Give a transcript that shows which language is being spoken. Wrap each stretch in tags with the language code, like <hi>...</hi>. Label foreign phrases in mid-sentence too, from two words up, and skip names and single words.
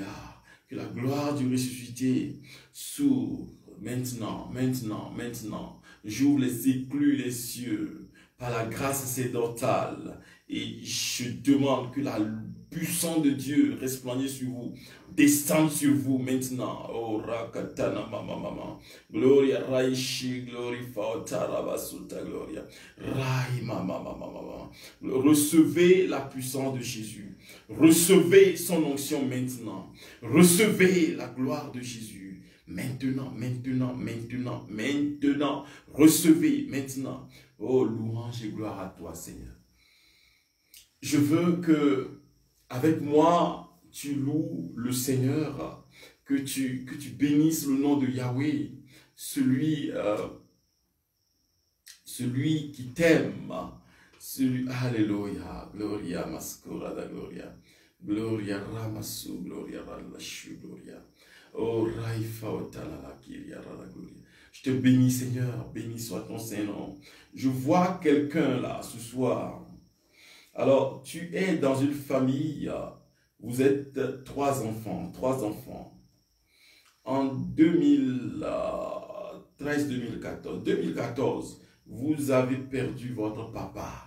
<fr>Que la gloire du ressuscité s'ouvre maintenant, maintenant, maintenant. J'ouvre les éclus des cieux par la grâce sédentale. Et je demande que la puissance de Dieu resplendisse sur vous, descende sur vous maintenant. Oh, rakatana mama mama. Gloria raishi, glory fautara basuta gloria. Rai mama mama mama. Recevez la puissance de Jésus. Recevez son onction maintenant. Recevez la gloire de Jésus. Maintenant, maintenant, maintenant, maintenant. Recevez maintenant. Oh, louange et gloire à toi, Seigneur. Je veux que, avec moi, tu loues le Seigneur, que tu bénisses le nom de Yahweh, celui qui t'aime, Alléluia, Gloria, Mascora da Gloria, Gloria, Ramasu, Gloria, Ralashu, Gloria, Oh, Raifa, Otalala, Kiria, Gloria. Je te bénis, Seigneur, béni soit ton Saint-Nom. Je vois quelqu'un là, ce soir. Alors, tu es dans une famille, vous êtes trois enfants. En 2014, vous avez perdu votre papa.</fr>